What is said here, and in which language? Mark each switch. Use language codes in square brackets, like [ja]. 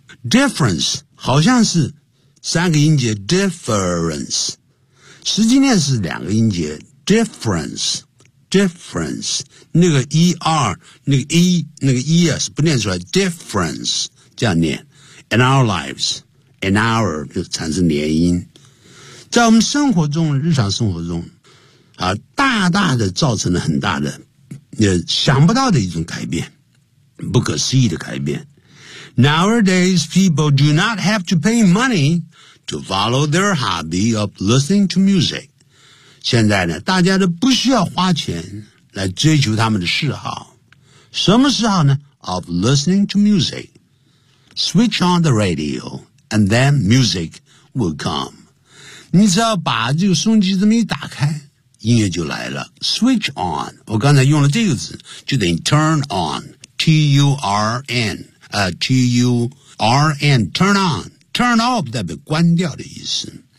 [zh] difference 好像是三个音节 difference, 实际念是两个音节 differenceDifference, 那个 ER, 那个 E, 那个 ES, 不念出来 ,difference, 这样念 , [en] in our lives, in our, [zh] 就产生连音。在我们生活中，日常生活中啊，大大的造成了很大的想不到的一种改变，不可思议的改变。 [en] Nowadays, people do not have to pay money to follow their hobby of listening to music. [zh] 现在呢，大家都不需要花钱来追求他们的嗜好。什么嗜好呢？ [en] Of listening to music. Switch on the radio, and then music will come. [zh] 你只要把这个收音机这么一打开，音乐就来了。 Switch on, 我刚才用了这个字，就等于 turn on, T-U-R-N, T-U-R-N, [en] turn on, turn off [zh] 代表关掉的意思。